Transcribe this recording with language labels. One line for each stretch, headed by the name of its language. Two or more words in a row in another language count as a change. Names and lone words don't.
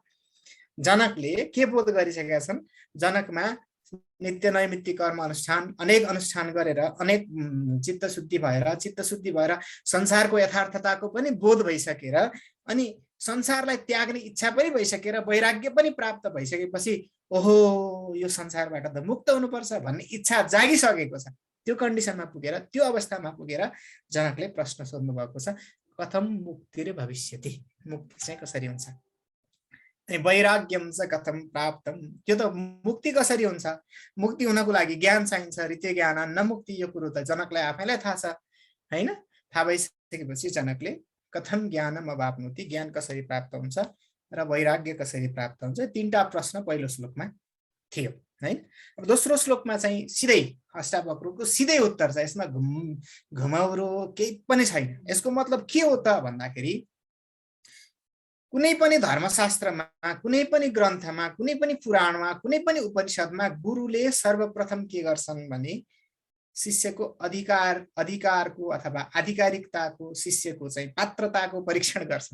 Nepali: जनकले के बोध गरिसकेका छन्? जनकमा नित्य नैमित्तिक कर्म अनुष्ठान अनेक अनुष्ठान गरेर अनेक चित्तशुद्धि भएर संसारको यथार्थताको पनि बोध भइसकेर अनि संसारलाई त्याग्ने इच्छा पनि भइसकेर वैराग्य पनि प्राप्त भइसकेपछि ओहो यो संसारबाट त मुक्त हुनुपर्छ भन्ने इच्छा जागिसकेको छ। त्यो कन्डिसनमा पुगेर त्यो अवस्थामा पुगेर जनकले प्रश्न सोध्नु भएको छ,
Sanskrit: कथम मुक्ति र भविष्यति,
Nepali: मुक्ति चाहिँ कसरी हुन्छ, अनि
Sanskrit: वैराग्यम च कथम प्राप्तम,
Nepali: त्यो त मुक्ति कसरी हुन्छ, मुक्ति हुनको लागि ज्ञान चाहिन्छ,
Sanskrit: रीत्य ज्ञान न मुक्ति,
Nepali: यो कुरो त जनकलाई आफैलाई थाहा छ हैन। थाहा भइसकेपछि जनकले
Sanskrit: कथम ज्ञानम अवाप्नोति,
Nepali: ज्ञान कसरी प्राप्त हुन्छ र वैराग्य कसरी प्राप्त हुन्छ, 3टा प्रश्न पहिलो श्लोकमा थियो है। अब दोस्रो श्लोकमा चाहिँ सिधै अष्टावक्रको सिधै उत्तर छ, यसमा घुमाउरो केही पनि छैन। यसको मतलब के हो त भन्दाखेरि कुनै पनि धर्मशास्त्रमा, कुनै पनि ग्रन्थमा, कुनै पनि पुराणमा, कुनै पनि उपनिषदमा गुरुले सर्वप्रथम के गर्छन् भने शिष्यको अधिकारको अथवा आधिकारिकताको, शिष्यको चाहिँ पात्रताको परीक्षण गर्छन्।